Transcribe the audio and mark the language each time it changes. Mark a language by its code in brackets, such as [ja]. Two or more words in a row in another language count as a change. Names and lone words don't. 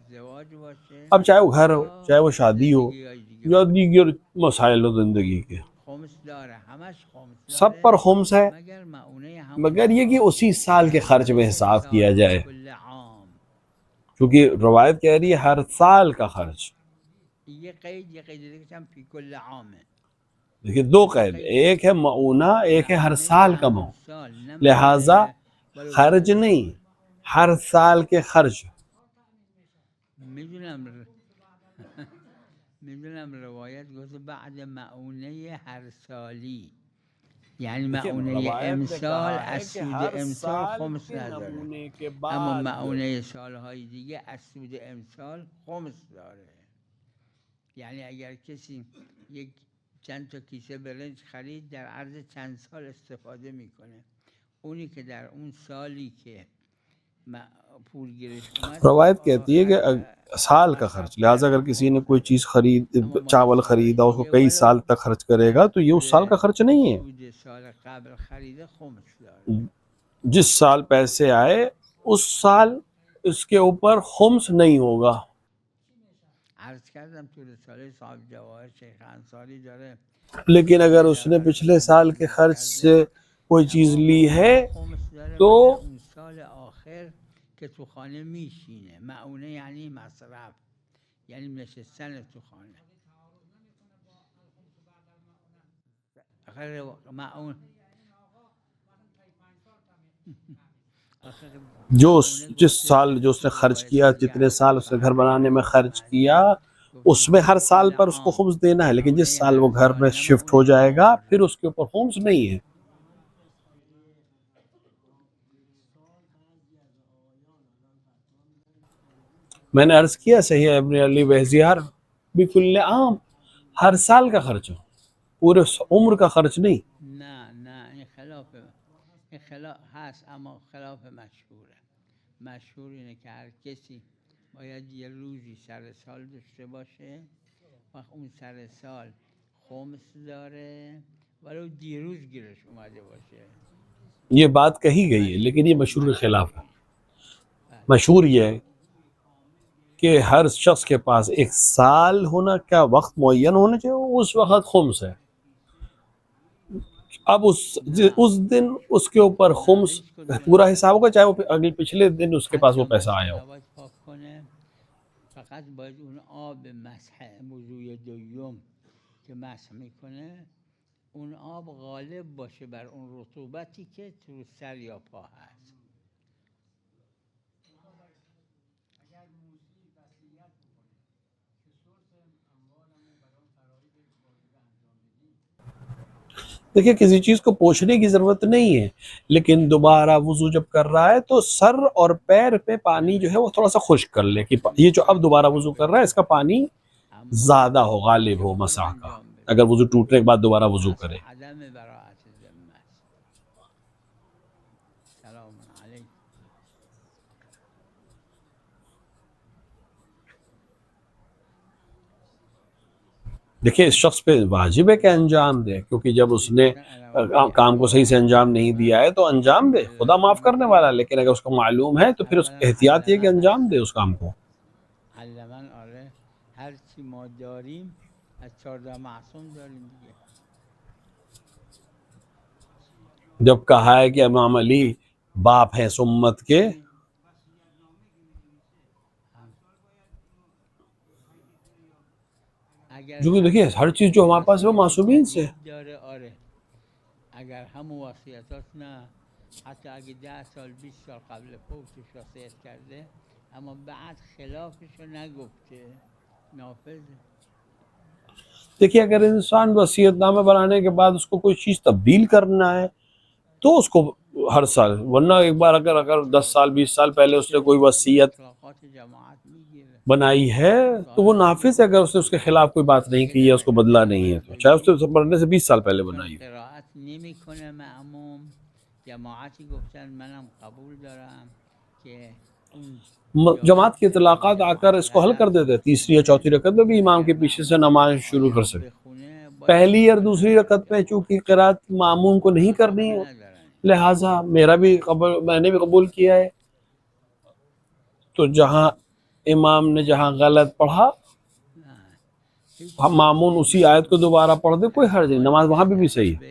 [ur] اب چاہے وہ گھر ہو، چاہے وہ شادی ہو یا دیگر مسائل ہو زندگی کے، سب پر خمس ہے، مگر یہ کہ اسی سال کے خرچ میں حساب کیا جائے، کیونکہ روایت کہہ رہی ہے ہر سال کا خرچ۔ دیکھیں دو قید، ایک ہے معونہ، ایک ہے ہر سال کا معونہ، لہٰذا خرچ نہیں، ہر سال کے خرچ۔ [fa] میدونم روایت گفته بعد معونه هر سالی، یعنی معونه امسال از سود امسال خمس نداره، اما معونه سالهای دیگه از سود امسال خمس داره. یعنی اگر کسی یک چند تا کیسه برنج خرید در عرض چند سال استفاده میکنه، اونی که در اون سالی که پول گرفت اومد، [ur] روایت کہتی ہے کہ سال کا خرچ، لہٰذا اگر کسی نے کوئی چیز خرید، چاول خریدا، اس کو کئی سال تک خرچ کرے گا تو یہ اس سال کا خرچ نہیں ہے، جس سال پیسے آئے اس سال اس کے اوپر خمس نہیں ہوگا۔ لیکن اگر اس نے پچھلے سال کے خرچ سے کوئی چیز لی ہے تو [fa] آخر که تو خانه میشینه. معونه یعنی مصرف، یعنی نشستن تو خانه. آخر معون [ur] جس سال جو اس نے خرچ کیا، جتنے سال اس نے گھر بنانے میں خرچ کیا، اس میں ہر سال پر اس کو خمس دینا ہے، لیکن جس سال وہ گھر میں شفٹ ہو جائے گا پھر اس کے اوپر خمس نہیں ہے. میں نے عرض کیا صحیح ابن علی بہزیار [ar] بکل عام، [ur] ہر سال کا خرچ ہو، پورے عمر کا خرچ نہیں. [fa] نه این خلاف هست، اما خلاف مشهوره. مشهور اینه که هر کسی باید یه روزی سر سال داشته باشه، وقت اون سر سال خمس داره ولو دیروز گیرش اومده باشه. [ur] یہ بات کہی گئی ہے لیکن یہ مشہور کے خلاف ہے. مشہور یہ ہے کہ ہر شخص کے پاس ایک سال ہونا، کیا وقت معین ہونا چاہیے، اس وقت خمس ہے. اب اس دن اس کے اوپر خمس پورا حساب ہوگا، چاہے وہ اگلے پچھلے دن اس کے پاس وہ پیسہ آیا ہو. [fa] فقط باید اون آب مسح موضوع دوم که مسح میکنه اون آب غالب باشه بر اون رطوبتی که تو سر یا پا هست. [ur] دیکھیں کسی چیز کو پوچھنے کی ضرورت نہیں ہے، لیکن دوبارہ وضو جب کر رہا ہے تو سر اور پیر پہ پانی جو ہے وہ تھوڑا سا خشک کر لے، کہ یہ جو اب دوبارہ وضو کر رہا ہے اس کا پانی زیادہ ہو، غالب ہو مسح کا، اگر وضو ٹوٹنے کے بعد دوبارہ وضو کرے. [fa] عدم براءت ذمه. [ar] سلام علیکم. [ur] دیکھیں اس شخص پہ واجب ہے کہ انجام دے، کیونکہ جب اس نے کام کو صحیح سے انجام نہیں دیا ہے تو انجام دے، خدا معاف کرنے والا. لیکن اگر اس کو معلوم ہے تو پھر اس احتیاط یہ کہ انجام دے اس کام کو. [fa] علماً آره هر چی ما داریم از 14 معصوم داریم دیگه. [ur] جب کہا ہے کہ امام علی باپ ہیں اس امت کے، جو دیکھیے ہر چیز جو ہمارے پاس ہے وہ معصومین سے. [fa] آره اگر هم وصیتات نه حتی اگه 10 سال 20 سال قبل فوتش وصیت کرده اما بعد خلافش رو نگفته نافذه. [ur] دیکھیے اگر انسان وصیت نامہ بنانے کے بعد اس کو کوئی چیز تبدیل کرنا ہے تو اس کو ہر سال، ورنہ ایک بار اگر 10 سال 20 سال پہلے اس نے کوئی وصیت بنائی ہے تو وہ نافذ ہے. اگر اس نے اس کے خلاف کوئی بات نہیں کی ہے، اس کو بدلا نہیں ہے، تو چاہے اس نے بننے سے 20 سال پہلے بنائی ہے. [fa] قرائت نمیکنه معموم، جماعتی گفتن منم قبول دارم که [ur] جماعت کے اطلاقات آ کر اس کو حل کر دیتے، تیسری یا چوتھی رکعت میں بھی امام کے پیچھے سے نماز شروع کر سکتے. پہلی اور دوسری رکعت میں چونکہ قرات معموم کو نہیں کرنی ہے، لہٰذا میں نے بھی قبول کیا ہے، تو جہاں امام نے جہاں غلط پڑھا معمون اسی آیت کو دوبارہ پڑھ دے، کوئی حرج نہیں، نماز وہاں بھی صحیح ہے.